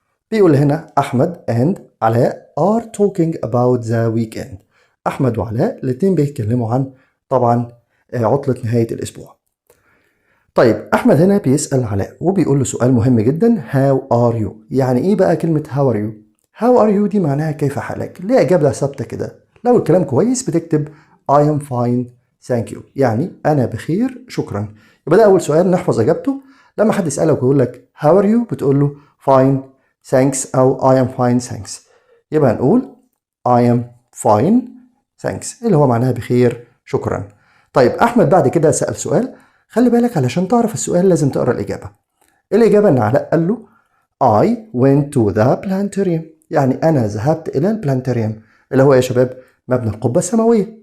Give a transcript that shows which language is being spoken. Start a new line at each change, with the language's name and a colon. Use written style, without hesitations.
Arabic: بيقول هنا
English: أحمد and علاء are talking about the weekend.
Arabic: أحمد وعلاء الاتنين بيتكلموا عن طبعا عطلة نهاية الأسبوع. طيب أحمد هنا بيسأل علاء وبيقول له سؤال مهم جدا،
English: how are you؟
Arabic: يعني إيه بقى كلمة how are you؟ how are you دي معناها كيف حالك، ليه إجابة ثابتة كده. لو الكلام كويس بتكتب
English: I am fine thank you،
Arabic: يعني أنا بخير شكرا. يبقى ده أول سؤال نحفظ إجابته. لما حد يسألك ويقول لك
English: how are you
Arabic: بتقول له
English: fine thanks
Arabic: أو
English: I am fine thanks.
Arabic: يبقى نقول
English: I am fine thanks
Arabic: اللي هو معناها بخير شكرا. طيب أحمد بعد كده سأل سؤال، خلي بالك علشان تعرف السؤال لازم تقرأ الإجابة. الإجابة إن علاء قال له
English: I went to the planetarium،
Arabic: يعني أنا ذهبت إلى البلانتاريوم اللي هو يا شباب مبنى القبة السماوية.